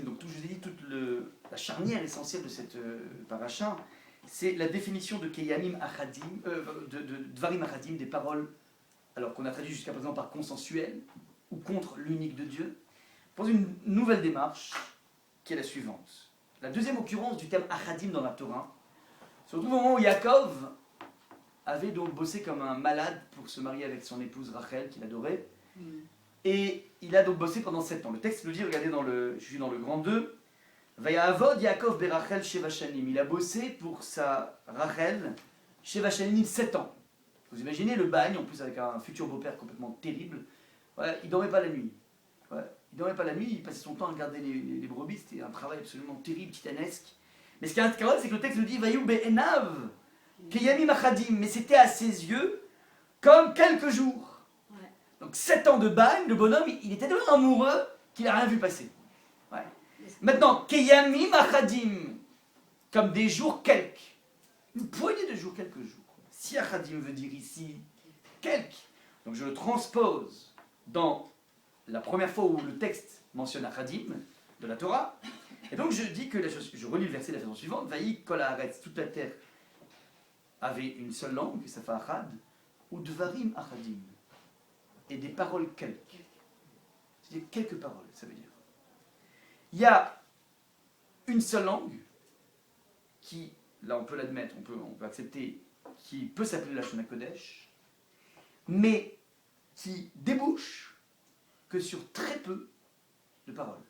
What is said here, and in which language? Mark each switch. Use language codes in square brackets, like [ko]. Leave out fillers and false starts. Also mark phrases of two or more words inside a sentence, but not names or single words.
[fr] Donc, je vous ai dit, toute la charnière essentielle de cette paracha, c'est la définition de [he] כימים אחדים, [fr] de [he] דברים אחדים, [fr] des paroles, alors qu'on a traduit jusqu'à présent par consensuel, ou contre l'unique de Dieu, pour une nouvelle démarche, qui est la suivante. La deuxième occurrence du terme achadim dans la Torah, se retrouve au moment où Yaakov avait donc bossé comme un malade pour se marier avec son épouse Rachel, qu'il adorait. Et il a donc bossé pendant 7 ans. Le texte le dit, regardez, je suis dans le grand 2. [he] ויעבד יעקב ברחל שבע שנים. [fr] Il a bossé pour sa Rachel, [he] שבע שנים, [fr] 7 ans. Vous imaginez le bagne, en plus avec un futur beau-père complètement terrible. Ouais, il ne dormait pas la nuit. Ouais, il ne dormait pas la nuit, il passait son temps à regarder les brebis. C'était un travail absolument terrible, titanesque. Mais ce qui est incroyable, c'est que le texte le dit, [he] ויהיו בעיניו. כימים אחדים, [fr] mais c'était à ses yeux comme quelques jours. Ouais. Donc 7 ans de bagne, le bonhomme, il était tellement amoureux qu'il n'a rien vu passer. Ouais. Maintenant, [he] כימים אחדים, [fr] comme des jours quelques. Une poignée de jours, quelques jours. Si achadim veut dire ici quelques, donc je le transpose dans la première fois où le texte mentionne achadim de la Torah, et donc je dis que je relis le verset de la façon suivante, [he] ויהי כל הארץ, [fr] toute la terre avait une seule langue, ça fait achad, ou [he] דברים אחדים, [fr] et des paroles quelques. C'est-à-dire quelques paroles, ça veut dire. Il y a une seule langue qui, là on peut l'admettre, on peut accepter, qui peut s'appeler la [he] לשון קודש, [fr] mais qui débouche que sur très peu de paroles.